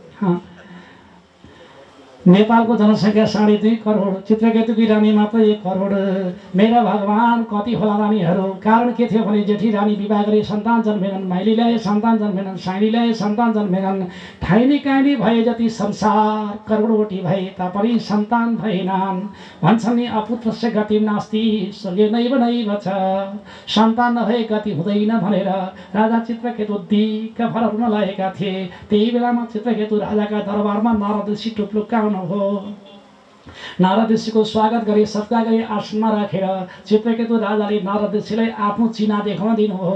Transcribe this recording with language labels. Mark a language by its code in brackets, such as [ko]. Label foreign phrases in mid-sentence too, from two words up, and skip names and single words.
[ne] नेपालको जनसङ्ख्या 2.5 करोड, चित्रकेतुकी रानी मात्र 1 करोड। मेरा भगवान कति होला रानीहरू? कारण के थियो भने जेठी रानी विवाह गरी सन्तान जन्मेनन्, माइली ल्याए सन्तान जन्मेनन्, साइली ल्याए सन्तान जन्मेनन्, ठाइनी काइनी भए जति संसार करोडवटी भए तापनि सन्तान भएनन्। भन्छन् नि [sa] अपुत्रस्य गति नास्ति स्वर्गे नैव नैव [ne] छ, सन्तान नभए गति हुँदैन भनेर राजा चित्रकेतु दिक्क भएर रुन लागेका थिए। त्यही बेलामा चित्रकेतु राजाका दरबारमा नारद ऋषि टुप्लुक्का हो। नारद ऋषिको स्वागत गरी सत्कार गरी आसनमा राखेर चित्रकेतु राजाले नारद ऋषिलाई आफ्नो चिना देखाउन दिनुभयो।